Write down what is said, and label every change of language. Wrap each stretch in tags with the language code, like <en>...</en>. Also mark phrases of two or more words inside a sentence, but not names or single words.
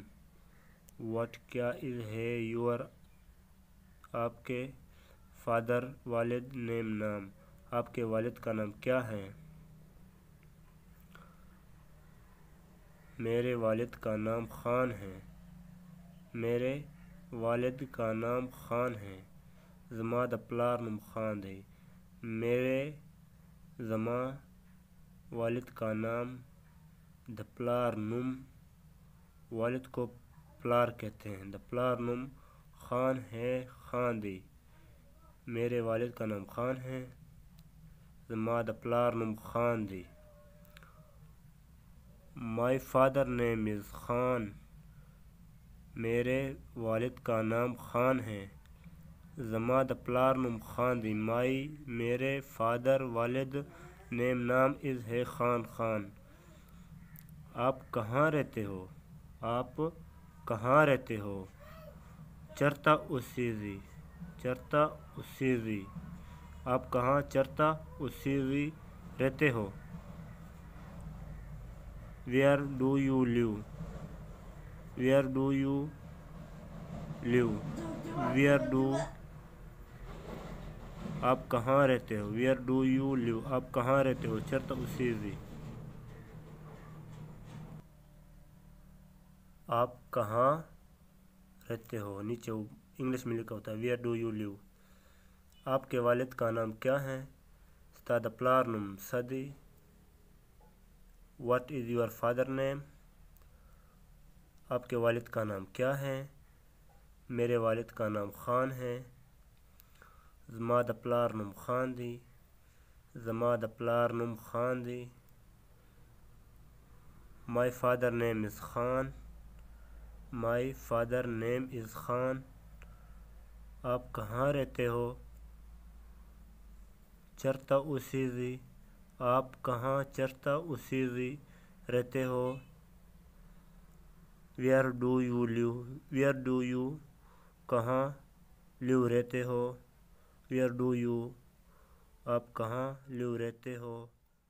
<ur>وٹ کیا از ہے یور آپ کے فادر والد نیم نام؟ آپ کے والد کا نام کیا ہے؟ میرے والد کا نام خان ہے۔ میرے والد کا نام خان ہے۔</ur> <ps>زما د پلار نوم خان دی۔ میرے زما</ps> <ur>والد کا نام</ur> <ps>د پلار نوم،</ps> <ur>والد کو پلار کہتے ہیں،</ur> <ps>د پلار نوم خان ہے، خان دی۔</ps> <ur>میرے والد کا نام خان ہے،</ur> <ps>زما د پلار نوم خان دی۔</ps> <en>My father name is خان۔</en> <ur>میرے والد کا نام خان ہے،</ur> <ps>زما د پلار نوم خان دی۔</ps> <ur>میرے فادر والد نیم نام از ہے خان، خان۔ آپ کہاں رہتے ہو؟ آپ کہاں رہتے ہو؟</ur> <ps>چرتا اسیزی، چرتا اسیزی۔</ps> <ur>آپ کہاں</ur> <ps>چرتا اسیزی</ps> <ur>رہتے ہو؟</ur> <en>Where do you live? Where do you live? Where do</en> <ur>آپ کہاں رہتے ہو؟</ur> <en>Where do you live?</en> <ur>آپ کہاں رہتے ہو؟</ur> <ps>چرتا اسیزی۔</ps> <ur>آپ کہاں رہتے ہو؟ نیچے انگلش میں لکھا ہوتا ہے</ur> <en>Where do you live؟</en> <ur>آپ کے والد کا نام کیا ہے؟</ur> <ps>استاد پلارنم صدی۔</ps> <en>What is your father name؟</en> <ur>آپ کے والد کا نام کیا ہے؟ میرے والد کا نام خان ہے،</ur> <ps>زما د پلار نوم خان دی۔ زما د پلار نوم خان دی۔</ps> <en>My father name is</en> <ps>خان۔</ps> <en>My father name is خان۔</en> <ur>آپ کہاں رہتے ہو؟</ur> <ps>چرتا اسیزی۔</ps> <ur>آپ کہاں</ur> <ps>چرتا اسیزی</ps> <ur>رہتے ہو؟</ur> <en>Where do you live؟ Where do you کہاں live</en> <ur>رہتے ہو؟</ur> <en>Where do you</en> <ur>آپ کہاں</ur> <en>live</en> <ur>رہتے ہو؟</ur>